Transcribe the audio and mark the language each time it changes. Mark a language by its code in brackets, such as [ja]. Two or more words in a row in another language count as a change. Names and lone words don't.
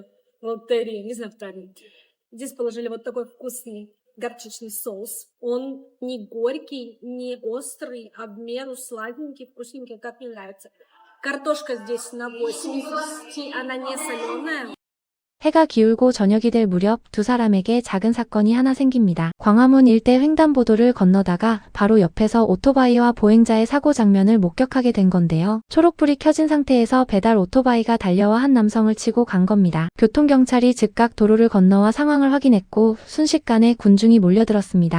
[ru] Лотерея, не знаю, правильно. Здесь положили вот такой вкусный горчичный соус. Он не горький, не острый, а в меру сладенький, вкусненький, как мне нравится. Картошка здесь на 8 из 10, она не соленая. [ko] 해가 기울고 저녁이 될 무렵 두 사람에게 작은 사건이 하나 생깁니다. 광화문 일대 횡단보도를 건너다가 바로 옆에서 오토바이와 보행자의 사고 장면을 목격하게 된 건데요. 초록불이 켜진 상태에서 배달 오토바이가 달려와 한 남성을 치고 간 겁니다. 교통경찰이 즉각 도로를 건너와 상황을 확인했고 순식간에 군중이 몰려들었습니다.